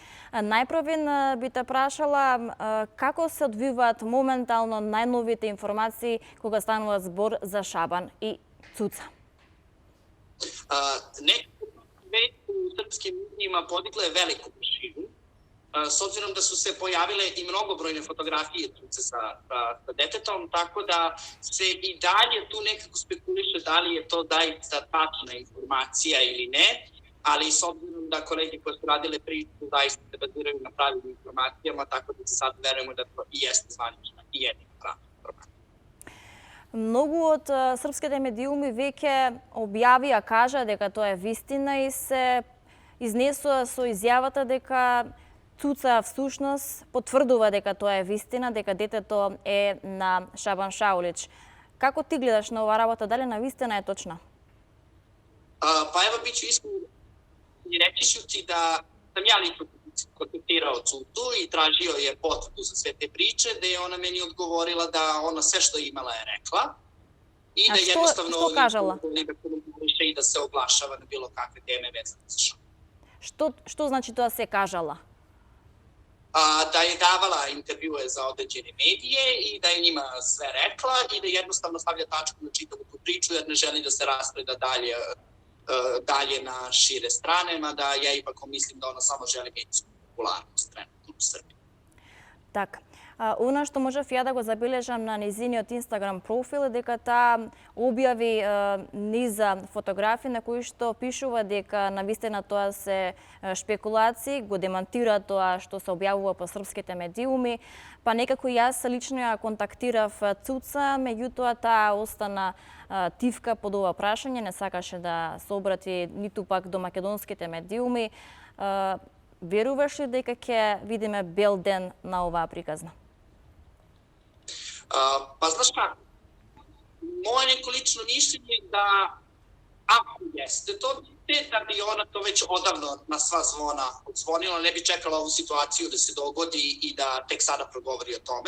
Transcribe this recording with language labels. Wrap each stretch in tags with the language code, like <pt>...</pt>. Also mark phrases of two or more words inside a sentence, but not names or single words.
<mk>Најпрвен би те прашала како се одвиваат моментално најновите информации кога станува збор за Шабан и Цуца?</mk> <sr>Некako već u srpskim medijima podigle veliku prašinu, s obzirom da su se pojavile i mnogobrojne fotografije Cuce sa detetom, tako da se i dalje tu nekako spekuliše da li je to zaista tačna informacija ili ne, ali s obzirom da kolege koje su radile priču zaista se baziraju na pravim informacijama, tako da se sad verujemo da to i jeste zvanična i jedina prava informacija.</sr> <mk>Многу од српските медиуми веќе објавија, кажа дека тоа е вистина и се изнесува со изјавата дека Цуца всушност потврдува дека тоа е вистина, дека детето е на Шабан Шаулич. Како ти гледаш на ова работа? Дали навистина е точна?</mk> <bs>Pa evo, bit ću iskren i reći ću ti da sam ja lično kontaktirao Cutu i tražio je potvrdu za sve te priče, da je ona meni odgovorila da ona sve što je imala je rekla i da jednostavno</bs> <mk>што кажала?</mk> <bs>I da se oglašava na bilo kakve teme vezane za Šaban.</bs> <mk>Што значи тоа се кажала?</mk> <bs>Da je davala intervjue za određene medije i da je njima sve rekla i da jednostavno stavlja tačku na čitavu tu priču jer ne želi da se raspreda dalje na šire strane, mada ja ipak mislim da ona samo želi medijsku popularnost trenutno u Srbiji.</bs> <mk>Така. Она што можев ја да го забележам на незиниот Инстаграм профил е дека таа објави низа фотографии на кои што пишува дека навистина тоа се шпекулации, го демантира тоа што се објавува по српските медиуми, па некако јас лично ја контактирав Цуца, меѓутоа таа остана тивка под ова прашање, не сакаше да се обрати ниту пак до македонските медиуми. Веруваш ли дека ќе видиме бел ден на оваа приказна?</mk> <bs>Pa znaš kako, moje neko lično mišljenje je da ako jeste to da bi ona to već odavno na sva zvona odzvonila, ne bi čekala ovu situaciju da se dogodi i da tek sada progovori o tome.</bs>